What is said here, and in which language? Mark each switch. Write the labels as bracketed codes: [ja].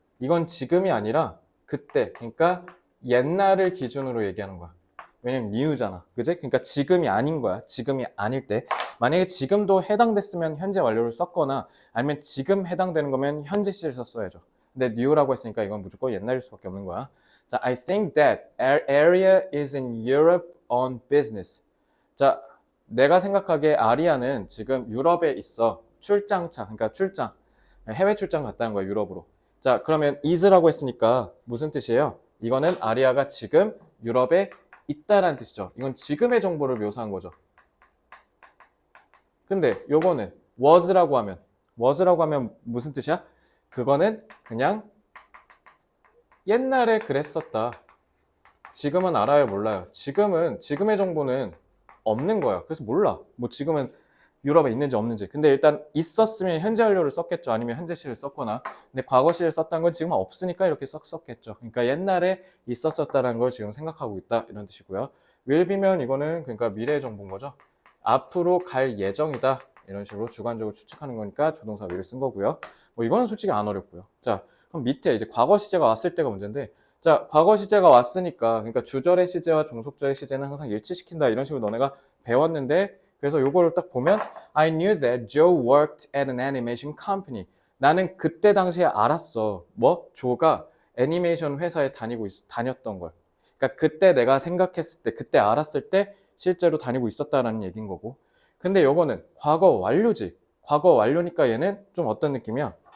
[ko] 이건 지금이 아니라 그때. 그러니까 옛날을 기준으로 얘기하는 거야. 왜냐면 new잖아. 그지? 그러니까 지금이 아닌 거야. 지금이 아닐 때. 만약에 지금도 해당됐으면 현재 완료를 썼거나 아니면 지금 해당되는 거면 현재 시를 썼어야죠. 근데 new라고 했으니까 이건 무조건 옛날일 수밖에 없는 거야. 자, [en] I think that area is in Europe on business. [ko] 자, 내가 생각하기에 아리아는 지금 유럽에 있어. 출장차, 그러니까 출장. 해외 출장 갔다는 거야, 유럽으로. 자, 그러면 is라고 했으니까 무슨 뜻이에요? 이거는 아리아가 지금 유럽에 있다라는 뜻이죠. 이건 지금의 정보를 묘사한 거죠. 근데 요거는 was라고 하면 무슨 뜻이야? 그거는 그냥 옛날에 그랬었다. 지금은 알아요, 몰라요? 지금의 정보는 없는 거야. 그래서 몰라. 뭐 지금은 유럽에 있는지 없는지. 근데 일단 있었으면 현재 완료를 썼겠죠. 아니면 현재 시를 썼거나. 근데 과거 시를 썼다는 건 지금 없으니까 이렇게 썼겠죠. 그러니까 옛날에 있었었다는 걸 지금 생각하고 있다. 이런 뜻이고요. will be면 이거는 그러니까 미래 정보인 거죠. 앞으로 갈 예정이다. 이런 식으로 주관적으로 추측하는 거니까 조동사 will을 쓴 거고요. 뭐 이거는 솔직히 안 어렵고요. 자, 그럼 밑에 이제 과거 시제가 왔을 때가 문제인데 자, 과거 시제가 왔으니까 그러니까 주절의 시제와 종속절의 시제는 항상 일치시킨다. 이런 식으로 너네가 배웠는데 그래서 요거를 딱 보면 [en] I knew that Joe worked at an animation company. [ko] 나는 그때 당시에 알았어. 뭐? 조가 애니메이션 회사에 다녔던 걸. 그러니까 그때 내가 생각했을 때, 그때 알았을 때 실제로 다니고 있었다라는 얘기인 거고. 근데 요거는 과거 완료지. 과거 완료니까 얘는 좀 어떤 느낌이야?